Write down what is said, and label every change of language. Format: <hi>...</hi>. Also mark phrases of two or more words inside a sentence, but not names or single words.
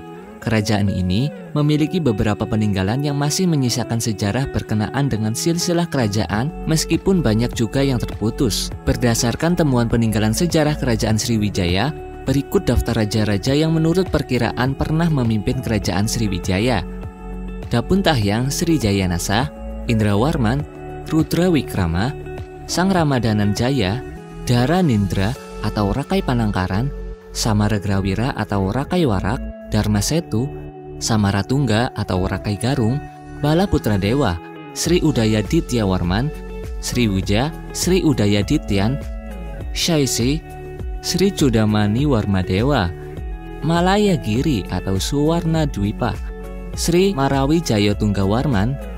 <id>Kerajaan ini memiliki beberapa peninggalan yang masih menyisakan sejarah berkenaan dengan silsilah kerajaan meskipun banyak juga yang terputus. Berdasarkan temuan peninggalan sejarah Kerajaan Sriwijaya, berikut daftar raja-raja yang menurut perkiraan pernah memimpin Kerajaan Sriwijaya. Dapun Tahyang Srijayanasa, Indrawarman, Rudrawikrama, Sang Ramadanan Jaya, Dharanindra atau Rakai Panangkaran, Samaragrawira atau Rakai Warak, Dharmasetu, Samaratungga atau Rakai Garung, Bala Putra Dewa, Sri Udaya Dityawarman, Sriwija, Sri Udaya Dityan, Syaisi, Sri Cudamani Warmadewa, Malaya Giri atau Suwarna Dwipa, Sri Marawi Jayatunggawarman,</id>